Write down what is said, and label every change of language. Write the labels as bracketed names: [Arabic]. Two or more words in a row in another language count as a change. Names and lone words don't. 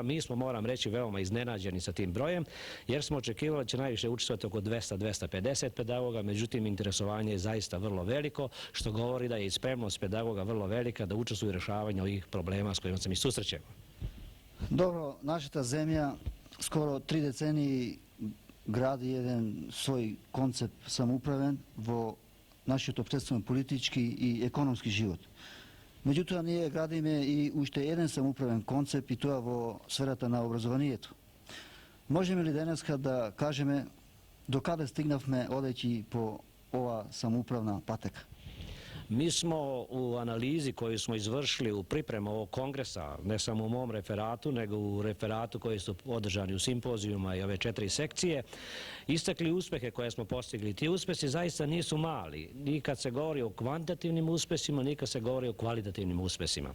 [Serbian] Mi smo, moram reći, veoma iznenađeni sa tim brojem, jer smo očekivali da će najviše učestvovati oko 200-250 pedagoga, međutim interesovanje je zaista vrlo veliko, što govori da je i spremnost pedagoga vrlo velika da učestvuju u rješavanju ovih problema s kojima se mi susrećemo. [Macedonian] Dobro, našата земја скоро 3 децении гради еден свој концепт самоуправен во нашиот општествен политички и економски живот. Меѓутоа, ние градиме и уште еден самоуправен концепт и тоа во сферата на образованието. Можеме ли денеска да кажеме до каде стигнавме одејќи по ова самоуправна патека? [Serbian] Mi smo u analizi koju smo izvršili u pripremu ovog kongresa, ne samo u mom referatu, nego u referatu koji su održani u simpozijuma i ove 4 sekcije, istakli uspehe koje smo postigli. Ti uspesi zaista nisu mali, ni kad se govori o kvantitativnim uspesima, ni kad se govori o kvalitativnim uspesima.